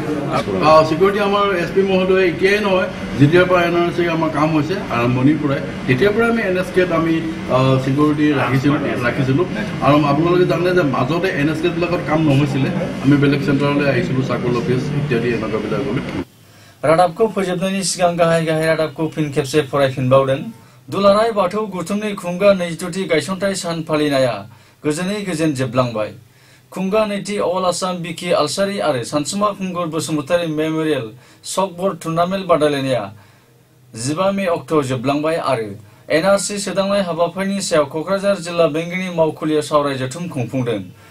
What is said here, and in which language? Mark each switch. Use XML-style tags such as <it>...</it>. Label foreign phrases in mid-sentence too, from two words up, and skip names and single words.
<as>ছিকিউৰিটি আমাৰ SP মহোদয়ে এতিয়াই নহয়, যেতিয়াৰ পৰা NRC আমাৰ কাম হৈছে আৰম্ভণিৰ পৰাই, তেতিয়াৰ পৰা আমি NSKত আমি ছিকিউৰিটি ৰাখিছিলোঁ। আৰু আপোনালোকে জানে যে মাজতে NSKবিলাকত কাম নহৈছিলে, আমি বেলেগ চেণ্টাৰলৈ আহিছিলোঁ,</as> <en>circle office</en> <as>ইত্যাদি এনেকুৱাবিলাকলৈ।</as> <brx>रादाबखौ फोजोबनायनि सिगां गाहाय रादाबखौ फिन खेबसे फरायफिनबावदों। दुलाराय बाथौ गौथुमनि खुंगा 22थि गायसनथाय सान फालिनाया गोजोनै गोजोन जोबलांबाय। खुंगा नैथि अल आसाम बिखि आलसारि आरो सानसुमा खुंगुर बसुमतारी मेमोरियेल सकबर्ड टुर्नामेन्ट बादायलायनाया 15 मे अक्ट'आव जोबलांबाय आरो NRC सोदांनाय हाबाफारिनि सायाव क'क्राझार जिल्ला बेंगिनि मावखुलियाव सावराय जथुम खुंफुंदों।</brx>